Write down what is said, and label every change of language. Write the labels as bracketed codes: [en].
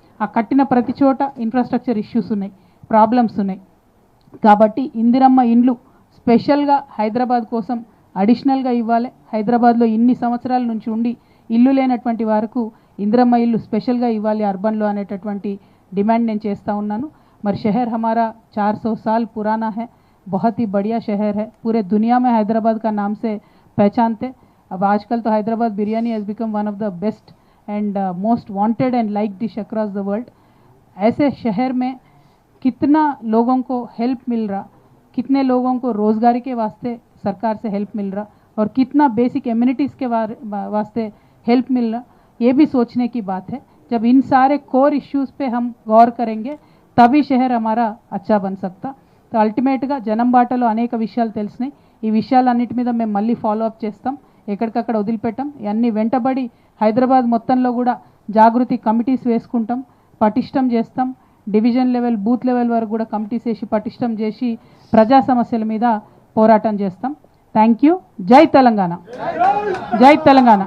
[te] ఆ కట్టిన ప్రతి చోట ఇన్ఫ్రాస్ట్రక్చర్ ఇష్యూస్ ఉన్నాయి, ప్రాబ్లమ్స్ ఉన్నాయి. కాబట్టి ఇందిరమ్మ ఇండ్లు స్పెషల్గా హైదరాబాద్ కోసం అడిషనల్గా ఇవ్వాలి. హైదరాబాద్లో ఇన్ని సంవత్సరాల నుంచి ఉండి ఇల్లు లేనటువంటి వారికి ఇందిరమ్మ ఇల్లు స్పెషల్గా ఇవ్వాలి అర్బన్లో అనేటటువంటి డిమాండ్ నేను చేస్తూ ఉన్నాను. [hi] మరి शहर हमारा 400 साल पुराना है, बहुत ही बढ़िया शहर है. पूरे दुनिया में हैदराबाद का नाम से पहचानते. अब आजकल तो Hyderabad biryani [en] Has become one of the best and most wanted and like dish across the world. [hi] ऐसे शहर में कितना लोगों को हेल्प मिल रहा, कितने लोगों को रोज़गारी के वास्ते सरकार से हेल्प मिल रहा और कितना बेसिक एम्यूनिटीज़ के वास्ते हेल्प मिल रहा, ये भी सोचने की बात है. जब इन सारे कोर इश्यूज़ पे हम गौर करेंगे तभी शहर हमारा अच्छा बन सकता. [te] तो అల్టిమేట్గా జనం బాటలో అనేక విషయాలు తెలిసినాయి. ఈ విషయాలన్నిటి మీద మేము మళ్ళీ ఫాలో అప్ చేస్తాం, ఎక్కడికక్కడ వదిలిపెట్టాం. ఇవన్నీ వెంటబడి హైదరాబాద్ మొత్తంలో కూడా జాగృతి కమిటీస్ వేసుకుంటాం, పటిష్టం చేస్తాం. డివిజన్ లెవెల్, బూత్ లెవెల్ వరకు కూడా కమిటీస్ వేసి పటిష్టం చేసి ప్రజా సమస్యల మీద పోరాటం చేస్తాం. Thank you. జై తెలంగాణ, జై తెలంగాణ.